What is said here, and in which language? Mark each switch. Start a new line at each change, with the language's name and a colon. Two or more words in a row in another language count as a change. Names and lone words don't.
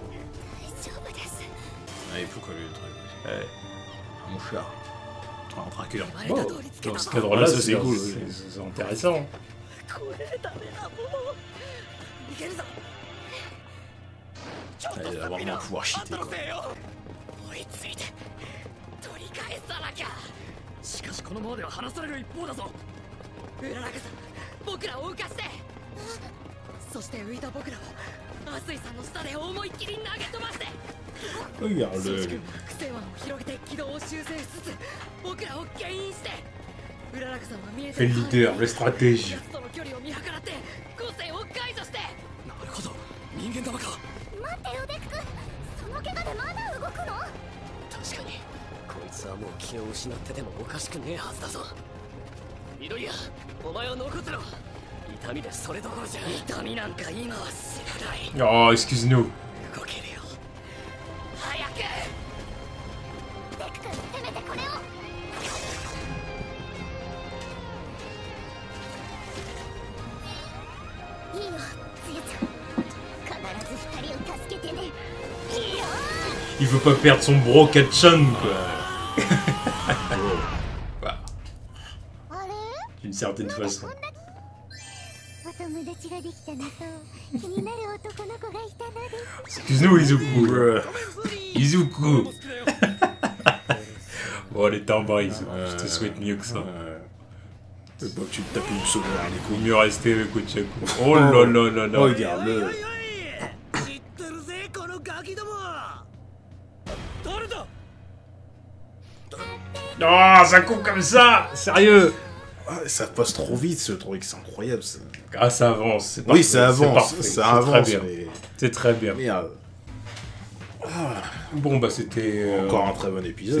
French: Ah, il faut coller le truc. Ouais. Un mouchard. Un tracker. Oh, dans ce cadre-là, Ouais, ça, c'est cool, oui. C'est intéressant. Il va vraiment pouvoir cheater, quoi.
Japanese: しかしこのままでは離される一方だぞ。浦中さん、僕らを浮かして。そして浮いた僕らをアスイさんの下で思いっきり投げ飛ばして。
French: Regarde
Japanese: シンジ
French: le.
Japanese: 君、苦戦腕を広げて軌道を修正しつつ僕らを牽引して。
French: Fait le leader, le stratège.
Japanese: との距離を見計らって個性を解除して。なるほど、人間玉か。待ってよデック、その怪我でまだ動くの？確かにこいつはもう気を失っててもおかしくねえはずだぞ。ミドリア、お前は残ってろ。痛みでそれどころじゃ。痛みなんか今は知らない。
French: Oh, excuse-nous.
Japanese: 動けるよ、早く。デック君、せめてこれを。いいよ、つやちゃん。必ず二人を助けてね。いいよ。
French: Il veut pas perdre son bro Kachan, quoi. Bah,
Japanese: あれ？
French: d'une certaine façon.
Japanese: お友達ができたのと気になる男の子がいたのです。
French: Excuse-nous, Izuku. Izuku. Bon, allez, t'en bas, Izuku. Je te souhaite mieux que ça. C'est pas que tu te tapes une seconde dans les Faut couilles. mieux rester avec Ochako. Oh là là là là. Regarde-le.
Japanese: 知ってるぜこのガキども。誰だ。
French: Oh, ça coupe comme ça. Sérieux. Ah, ça passe trop vite ce truc, c'est incroyable. Ça. Ah, ça avance. C'est Oui, parfait, ça c'est avance, parfait, ça c'est avance. Très bien. Mais... C'est très bien. Merde. Bon, bah, c'était. Encore un très bon épisode.